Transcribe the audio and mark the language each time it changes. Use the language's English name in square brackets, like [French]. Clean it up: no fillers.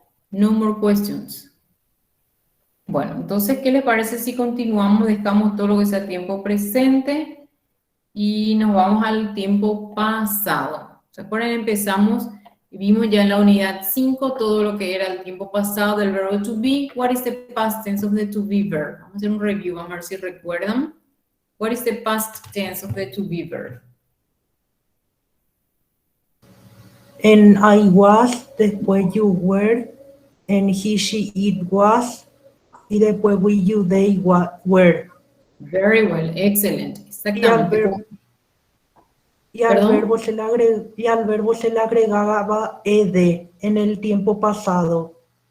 [English] No more questions. [Spanish] Bueno, entonces, ¿qué les parece si continuamos? Dejamos todo lo que sea tiempo presente y nos vamos al tiempo pasado. ¿Se acuerdan? Empezamos y vimos ya en la unidad 5 todo lo que era el tiempo pasado del verbo to be. [English] What is the past tense of the to be verb? [Spanish] Vamos a hacer un review, vamos a ver si recuerdan. [English] What is the past tense of the to be verb? En I was, después you were, en he, she, it was, y después we, you, they, were. Very well, excellent. Exactamente. [Spanish] Y al verbo se le agregaba ed en el tiempo pasado.